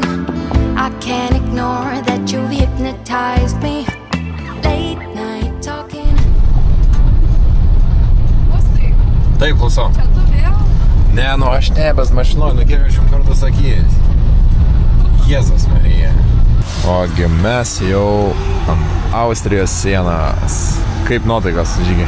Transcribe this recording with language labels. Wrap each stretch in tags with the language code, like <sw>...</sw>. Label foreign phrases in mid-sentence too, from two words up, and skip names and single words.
<en>I can't ignore that you've hypnotized me. Late night talking.</en> <lt>Taip, klausau. Čia tu vėl? Ne, nu aš ne, bet mašinoj, nu kiek aš jums kartą sakys. Jėzus Marija. Ogi mes jau ant Austrijos sienos. Kaip nuotaikas, Žygi?</lt>